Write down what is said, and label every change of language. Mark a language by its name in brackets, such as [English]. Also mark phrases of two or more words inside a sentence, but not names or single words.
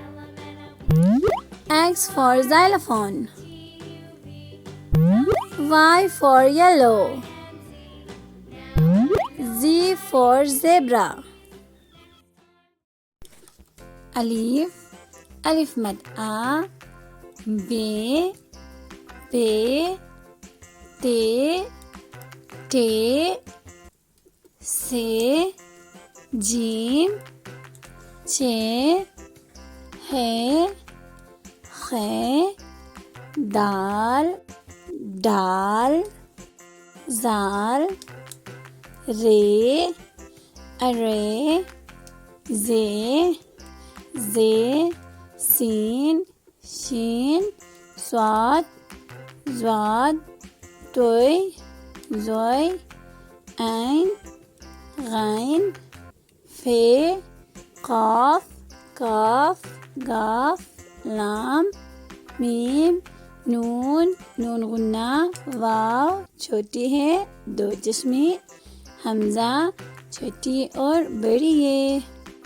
[English] X for xylophone. Y for yellow. Z for zebra. [Urdu] الف۔ الف مد آ. بے۔ بے. تے۔ تے. سے جیم چے حے خے دال ڈال ذال رے ڑے زے سین شین صواد ضواد طوئے ظوئے عین غين في قاف كاف قاف لام ميم نون نون غنہ واؤ چھوٹی ہے دو چشمے ہمزہ چھوٹی اور بڑی ہے.